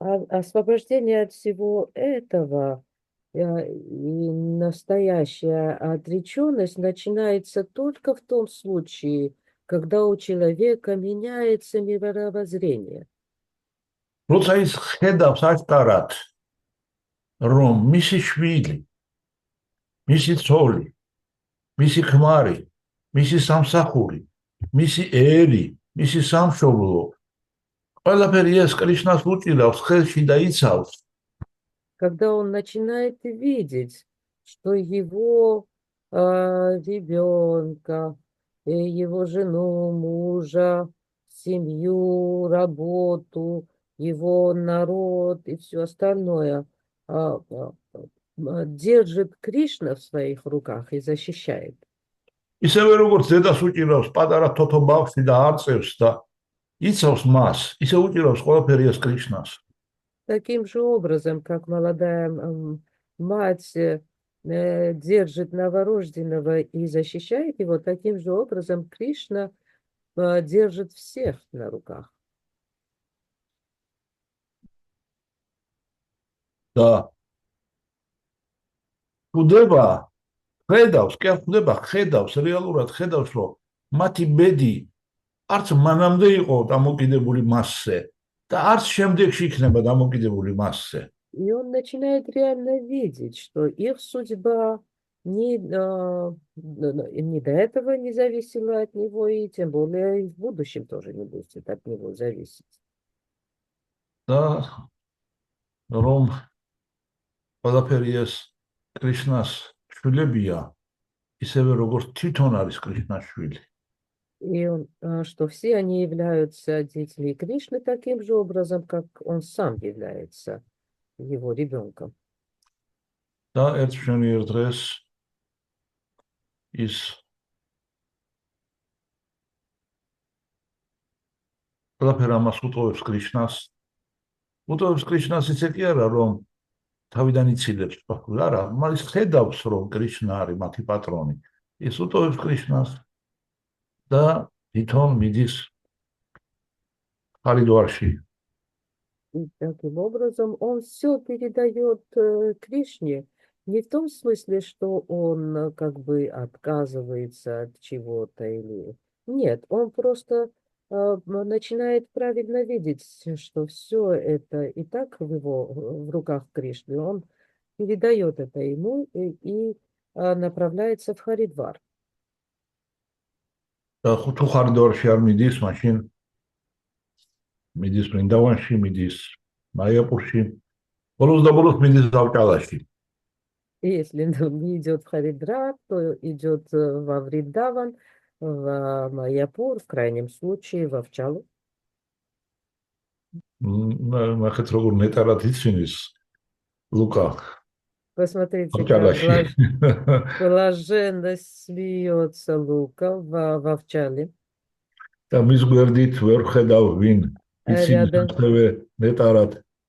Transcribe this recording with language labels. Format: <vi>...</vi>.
<ru>Освобождение от всего этого и настоящая отреченность начинается только в том случае, когда у человека меняется мировоззрение.</ru> <ka>როცა ის ხედავს აშკარად, რომ მისი შვილი, მისი ცოლი, მისი ქმარი, მისი სამსახური, მისი ერი, მისი სამშობლო, ყველაფერი ეს კრიშნას უჭირავს ხელში და იცავს.</ka> <ru>Когда он начинает видеть, что его ребенка, его жену, мужа, семью, работу, его народ и все остальное держит Кришна в своих руках и защищает.</ru> <ka>ისევე როგორც ზედას უჭირავს პატარა თოთო ბავშვი და არწევს და იცავს მას, ისე უჭირავს ყველაფერი ეს კრიშნას.</ka> <ru>Таким же образом, как молодая мать держит новорожденного и защищает его, таким же образом Кришна держит всех на руках. Да.</ru> <ka>Ხდება, ხედავს, კი არ ხდება, ხედავს, რეალურად ხედავს, რომ მათი ბედი არც მანამდე იყო დამოკიდებული მასზე და არც შემდეგში იქნება დამოკიდებული მასზე.</ka> <ru>И он начинает реально видеть, что их судьба не до этого не зависела от него, и тем более и в будущем тоже не будет от него зависеть.</ru> <ka>და რომ ყველაფერი ეს კრიშნას შვილებია, ისევე როგორც თვითონ არის კრიშნას შვილი.</ka> <ru>И он, что все они являются детьми Кришны таким же образом, как он сам является его ребенком.</ru> <ka>და ერთ შენიერ დღეს ის ყველაფერი ამას უტოვებს კრიშნას. უტოვებს კრიშნას ისე კი არა, რომ თავიდან იცილებს, არა, მაგრამ ხედავს, რომ კრიშნა არის მათი პატრონი. ის უტოვებს კრიშნას და თვითონ მიდის ხარიდვარში.</ka> <ru>И таким образом он все передает Кришне, не в том смысле, что он как бы отказывается от чего-то или... Нет, он просто начинает правильно видеть, что все это и так в руках Кришны. Он передает это ему и направляется в Харидвар.</ru> <ka>თუ ხარიდვარში არ მიდის, მაშინ მიდის ბრინდავანში, მიდის მაიაპურში, ბოლოს და ბოლოს მიდის ავჭალაში.</ka> <ru>И если он не идет в Харидвар, то идет во Вриндаван, в Майяпур, в крайнем случае в Авчалу.</ru> <ka>ნახეთ როგორ ნეტარად იცვინის ლუკა.</ka> <ru>Посмотрите, как блаженно смеется Лука в Авчале.</ru> <ka>და მის გვერდით ვერ ხედავ ვინ იცის ასევე ნეტარად.</ka>